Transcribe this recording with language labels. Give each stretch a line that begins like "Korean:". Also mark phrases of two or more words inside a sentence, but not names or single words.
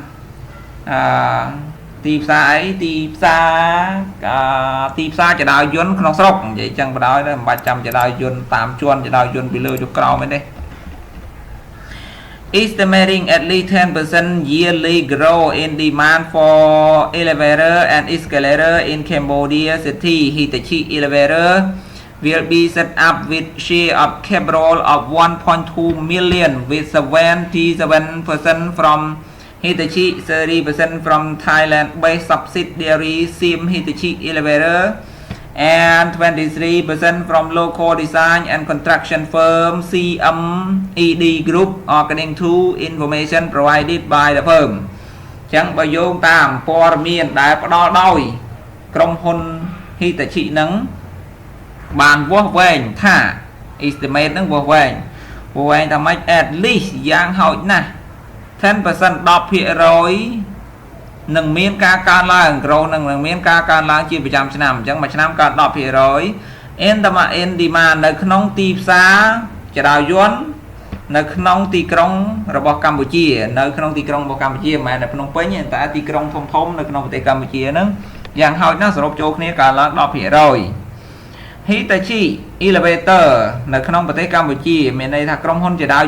Khmer: ចរាយន្តក្នុងស្រុកនិយាយចឹងបណ្ដោយមិនបាច់ចាំចរាយន្តតាមជាន់ចរាយន្តពីលើចុះក្រោមទេ
English: Estimating at least 10% yearly growth in demand for elevator and escalator in Cambodia City Hitachi elevator will be set up with share of capital of 1.2 million with 77% from Hitachi 30% from Thailand-based subsidiary Sim Hitachi Elevator and 23% from local design and construction firm CMED Group according to information provided by the firm
Khmer: ចឹងបើយោងតាមព័ត៌មានដែលផ្ដល់ដោយក្រុមហ៊ុន Hitachi នឹងបានវាស់វែងថា estimate នឹងវាស់វែងថាម៉េច
English: at least
Khmer: យ៉ាងហោចណាស់10% 10% នឹងមានការកើនឡើង growth នឹងមានការកើនឡើងជាប្រចាំឆ្នាំអញ្ចឹងមួយឆ្នាំកើន 10%
English: in demand
Khmer: នៅក្នុងទីផ្សារចរាយន្តនៅក្នុង ទីក្រុងរបស់កម្ពុជានៅក្នុងទីក្រុងរបស់កម្ពុជាមិនមែននៅភ្នំពេញទេតែទីក្រុងធំនៅក្នុងប្រទេសកម្ពុជាហ្នឹងយ៉ាងហោច ណាស់សរុបចូលគ្នាកើនឡើង 10% Hitachi Elevator នៅក្នុងប្រទេសកម្ពុជាមានន័យថាក្រុមហ៊ុនចរា